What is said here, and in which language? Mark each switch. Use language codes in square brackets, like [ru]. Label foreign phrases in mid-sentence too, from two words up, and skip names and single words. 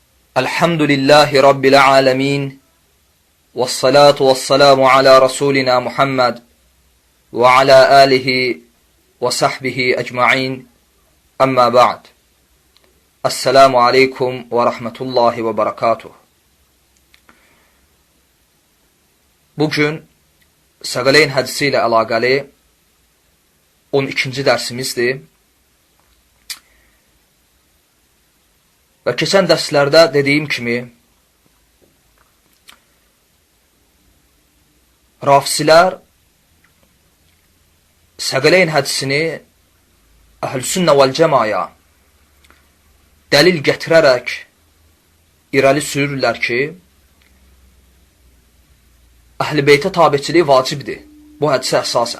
[ar] الحمد لله رب العالمين والصلاة والسلام على رسولنا محمد وعلى آله وصحبه أجمعين. أما بعد. السلام عليكم ورحمة الله وبركاته. [az] Bugün Səqələyn hədisi ilə əlaqəli 12-ci dərsimizdir. Və keçən dərslərdə dediyim kimi, rafisilər Səqələyn hədisini Əhl-Sünnə vəl-Cəmaya dəlil gətirərək irəli sürürlər ki, Əhl-i Beytə tabiçiliyi vacibdir bu hədisə əsasən.